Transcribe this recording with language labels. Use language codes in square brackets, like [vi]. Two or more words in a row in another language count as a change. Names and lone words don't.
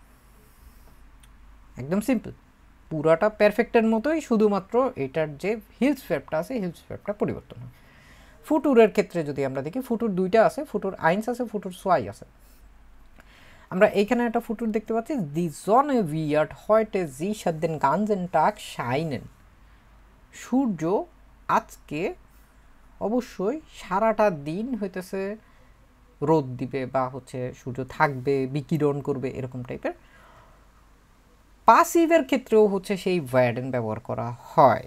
[bn] একদম সিম্পল, পুরাটা পারফেক্টের মতোই, শুধুমাত্র এটার যে হিলস ভার্বটা আছে হিলস ভার্বটা পরিবর্তন হয়। ফুটুরের ক্ষেত্রে যদি আমরা দেখি, ফুটুর দুইটা আছে, [de] Futur eins [bn] আছে, [de] Futur zwei [bn] আছে। আমরা এইখানে একটা ফুটুর দেখতে পাচ্ছি, [de] দি Sonne wird heute sicher den ganzen Tag scheinen। [bn] সূর্য আজকে অবশ্যই সারাটা দিন হইতেছে রোদ দিবে, বা হচ্ছে সূর্য থাকবে, বিকিরণ করবে, এরকম টাইপের। পাসিভের ক্ষেত্রেও হচ্ছে সেই werden ব্যবহার করা হয়।